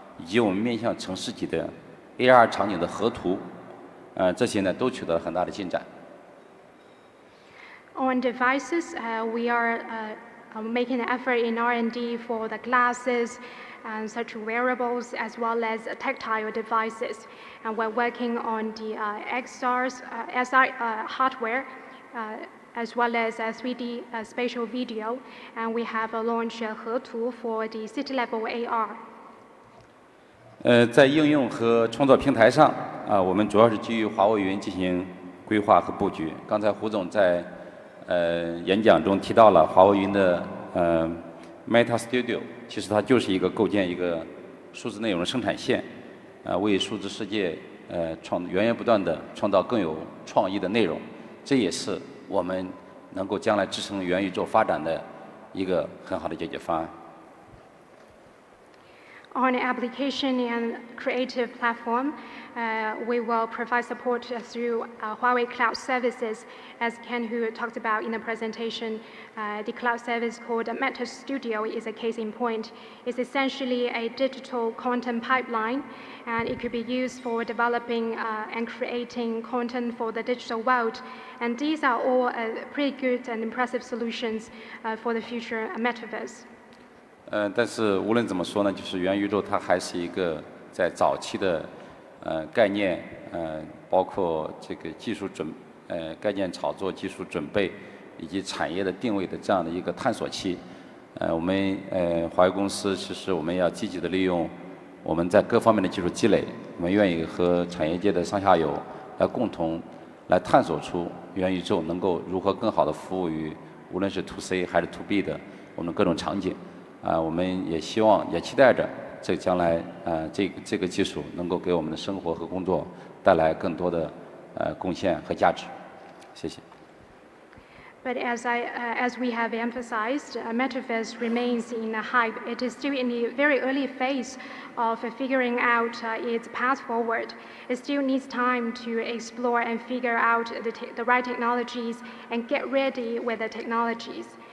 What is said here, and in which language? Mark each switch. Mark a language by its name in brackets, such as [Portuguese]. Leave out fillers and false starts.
[Chinese] 以及我们面向城市级的 AR 场景的河图，这些呢都取得了很大的进展。 [English] On devices, we are making an effort in R&D for the glasses and such wearables as well as tactile devices. And we're working on the XR's SI hardware as well as 3D spatial video. And we have launched Hetu for the city-level AR. [Chinese] 在应用和创作平台上，我们主要是基于华为云进行规划和布局。刚才胡总在演讲中提到了华为云的Meta Studio， 其实它就是一个构建一个数字内容的生产线，为数字世界源源不断的创造更有创意的内容，这也是我们能够将来支撑元宇宙发展的一个很好的解决方案。 [English] On application and creative platform, we will provide support through Huawei Cloud Services. As Ken Hu talked about in the presentation, the cloud service called Meta Studio is a case in point. It's essentially a digital content pipeline, and it could be used for developing and creating content for the digital world. And these are all pretty good and impressive solutions for the future metaverse. [Chinese] 但是无论怎么说呢，就是元宇宙它还是一个在早期的概念，包括这个技术概念炒作、技术准备以及产业的定位的这样的一个探索期。我们华为公司其实我们要积极的利用我们在各方面的技术积累，我们愿意和产业界的上下游来共同来探索出元宇宙能够如何更好的服务于无论是 to C 还是 to B 的我们各种场景。我们也希望也期待着这将来这个技术能够给我们的生活和工作带来更多的贡献和价值。谢谢。 [English] But as we have emphasized, metaverse remains in a hype. It is still in the very early phase of figuring out its path forward. It still needs time to explore and figure out the right technologies and get ready with the technologies.